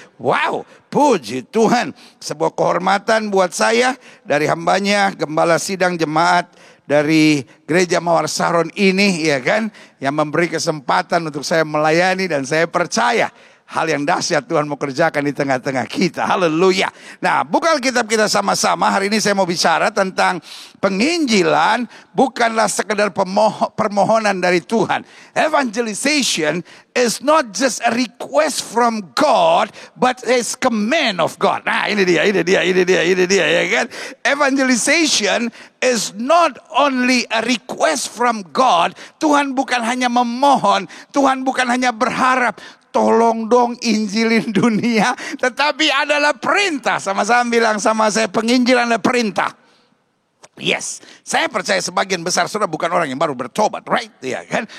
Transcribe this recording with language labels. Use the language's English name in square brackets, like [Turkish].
[Indonesian] Wow, puji Tuhan. Sebuah kehormatan buat saya dari hambanya, Gembala Sidang Jemaat dari Gereja Mawar Saron ini, ya kan, yang memberi kesempatan untuk saya melayani, dan saya percaya hal yang dahsyat Tuhan mau kerjakan di tengah-tengah kita. Haleluya. Nah, buka Alkitab kita sama-sama. Hari ini saya mau bicara tentang penginjilan bukanlah sekedar permohonan dari Tuhan. [English] Evangelization is not just a request from God, but it's command of God. [Indonesian] Nah, ini dia, ya kan? [English] Evangelization is not only a request from God. [Indonesian] Tuhan bukan hanya memohon, Tuhan bukan hanya berharap, tolong dong injilin dunia, tetapi adalah perintah. Sama-sama bilang sama saya, penginjilan adalah perintah. Yes, saya percaya sebagian besar saudara bukan orang yang baru bertobat, right? Ya kan?